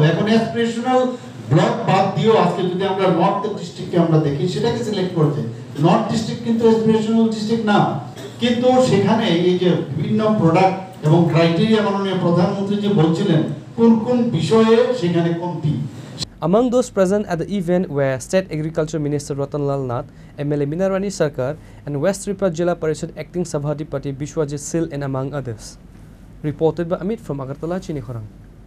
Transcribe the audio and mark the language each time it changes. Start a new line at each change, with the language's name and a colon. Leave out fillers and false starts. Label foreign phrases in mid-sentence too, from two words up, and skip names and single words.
Bangla: এখন
English: aspirational block
Bangla: বাদ দিয়েও আজকে যদি আমরা নর্থ ডিস্ট্রিক্টকে আমরা দেখি, সেটাকে সিলেক্ট করেছে। নর্থ ডিস্ট্রিক্ট কিন্তু
English: aspirational district
Bangla: না, কিন্তু সেখানে এই যে বিভিন্ন প্রোডাক্ট এবং ক্রাইটেরিয়া মাননীয় প্রধানমন্ত্রী যে বলছিলেন কোন কোন বিষয়ে সেখানে কমতি।
English: Among those present at the event were State Agriculture Minister Ratanlal Nath, MLA Minarani Sarkar, and West Tripura Jilla Parishad Acting Sabhadipati Bishwajit Sil, and among others. Reported by Amit from Agartala, Chinikhorang.